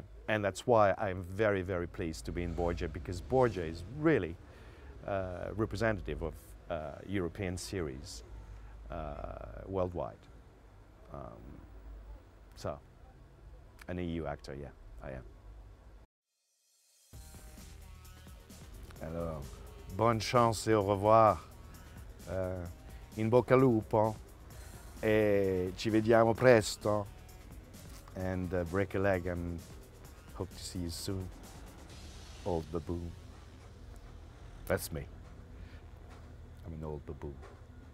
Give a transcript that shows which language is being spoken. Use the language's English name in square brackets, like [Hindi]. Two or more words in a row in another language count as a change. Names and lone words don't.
[English] And that's why I'm very, very pleased to be in Borgia, because Borgia is really representative of European series worldwide. So, an EU actor, yeah, I am. [French] Alors, bonne chance et au revoir. [Italian] In bocca al lupo, e ci vediamo presto. [English] And break a leg, and hope to see you soon. Old baboon. That's me. I'm an old baboon.